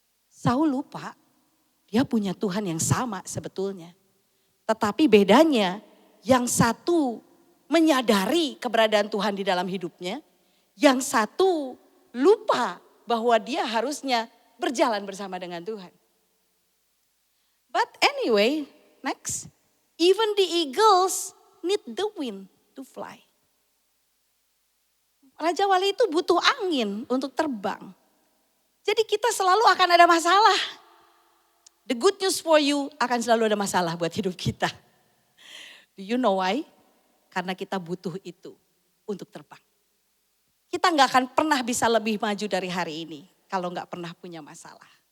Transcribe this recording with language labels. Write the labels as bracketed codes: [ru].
[id] Saul lupa, dia punya Tuhan yang sama sebetulnya. Tetapi bedanya, yang satu menyadari keberadaan Tuhan di dalam hidupnya, yang satu lupa bahwa dia harusnya berjalan bersama dengan Tuhan. [en] But anyway, next, even the eagles need the wind to fly. [id] Raja Wali itu butuh angin untuk terbang. Jadi kita selalu akan ada masalah. [en] The good news for you, [id] akan selalu ada masalah buat hidup kita. [en] Do you know why? [id] Karena kita butuh itu untuk terbang. Kita gak akan pernah bisa lebih maju dari hari ini kalau gak pernah punya masalah.